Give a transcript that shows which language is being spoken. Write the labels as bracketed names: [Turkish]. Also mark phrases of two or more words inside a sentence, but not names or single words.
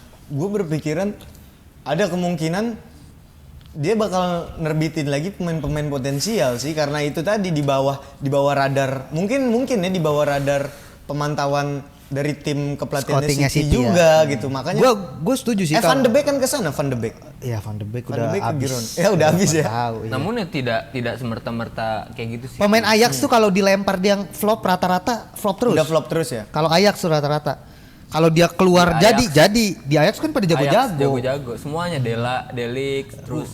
[Indonesian] Gue berpikiran ada kemungkinan dia bakal nerbitin lagi pemain-pemain potensial sih karena itu tadi di bawah radar. Mungkin ya di bawah radar pemantauan dari tim kepelatihan Scoutingnya City, City juga gitu. Makanya Gue setuju sih. Van de Beek kan kesana, Van de Beek. Iya, Van de Beek Van udah de Beek ke habis. Girona. Ya udah habis ya. Tahu, iya. Namun ya tidak semerta-merta kayak gitu sih. Pemain Ajax tuh kalau dilempar dia flop rata-rata flop terus. Udah flop terus ya. Kalau Ajax tuh rata-rata. Kalau dia keluar Ya, jadi. Di Ajax kan pada Ajax jago-jago. jago-jago. Semuanya Delix, terus